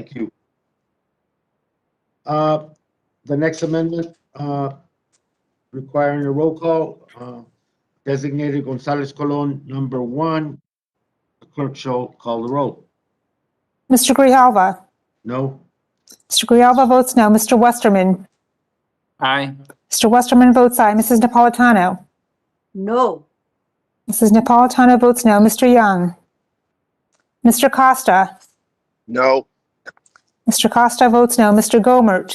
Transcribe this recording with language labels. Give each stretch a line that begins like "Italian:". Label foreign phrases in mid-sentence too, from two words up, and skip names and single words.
English: Thank you. The next amendment, requiring a roll call, designated Gonzalez Colon, number 1. The clerk shall call the roll. Mr. Grijalva? No? Mr. Grijalva votes no. Mr. Westerman? Aye. Mr. Westerman votes aye. Mrs. Napolitano? No. Mrs. Napolitano votes no. Mr. Young? Mr. Costa? No. Mr. Costa votes no. Mr. Gomert?